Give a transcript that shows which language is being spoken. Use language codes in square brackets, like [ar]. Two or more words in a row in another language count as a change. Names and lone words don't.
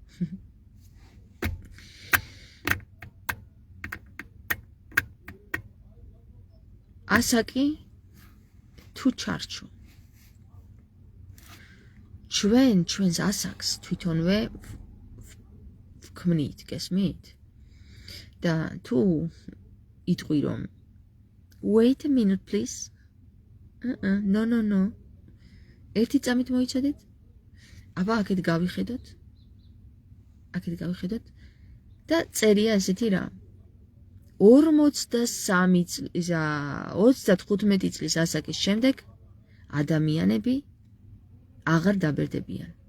[ka] ასაკი თუ ჩარჩო. ჩვენს ასაკს თვითონვე ვქმნით, გესმით? [en] და თუ იტყვი რომ wait a minute please. No. [ka] ერთი წამით მოიცადეთ? აბა აქეთ გავიხედოთ და წერია ესეთი რა. 35 წლის ასაკის შემდეგ ადამიანები აღარ დაბერდებიან.